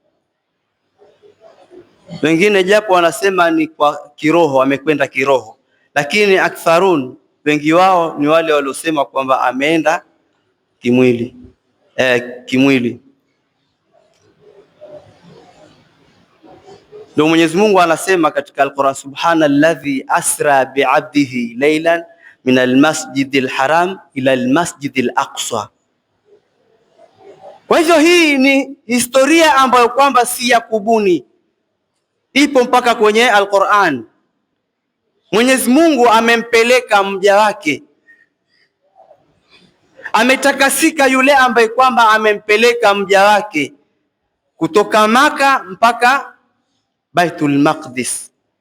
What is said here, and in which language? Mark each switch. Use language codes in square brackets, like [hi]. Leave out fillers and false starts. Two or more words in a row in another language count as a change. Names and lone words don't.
[sw] Wengine japo wanasema ni kwa kiroho, amekwenda kiroho, lakini aktharun, wengi wao ni wale waliosema kwamba ameenda kimwili. Kimwili ndio Mwenyezi Mungu anasema katika Al-Qur'an, [ar] سبحان الذي أسرى بعبده ليلا من المسجد الحرام إلى المسجد الأقصى. [sw] Kwa hivyo hii ni historia ambayo kwamba si ya kubuni, ipo mpaka kwenye Al-Qur'an. Mwenyezi Mungu amempeleka mja wake, ametakasika yule ambaye kwamba amempeleka mja wake kutoka Maka mpaka Baitul Maqdis.